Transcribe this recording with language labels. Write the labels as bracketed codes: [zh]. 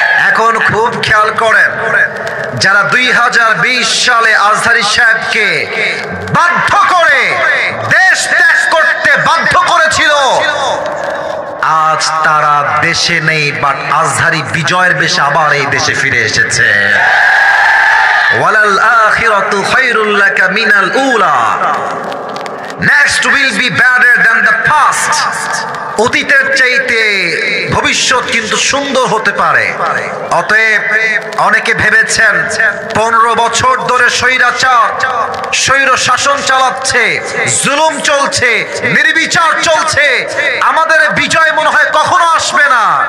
[bn] এখন খুব খেয়াল করেন, যারা 2020 সালে আজহারী সাহেবকে বাধ্য করে দেশ ত্যাগ করতে বাধ্য করেছিল, আজ তারা দেশে নেই, বাট আজহারী বিজয়ের বেশে আবার এই দেশে ফিরে এসেছে। [ar] ওয়ালাল আখিরাতু খায়রুল লাকা মিনাল উলা, [en] next will be better than the past। [bn] অতীতের চাইতে ভবিষ্যৎ কিন্তু সুন্দর হতে পারে। অতএব অনেকে ভেবেছেন 15 বছর ধরে স্বৈরাচার স্বৈর শাসন চালাচ্ছে, জুলুম চলছে, নির্বিচার চলছে, আমাদের বিজয় মনে হয় কখনো আসবে না।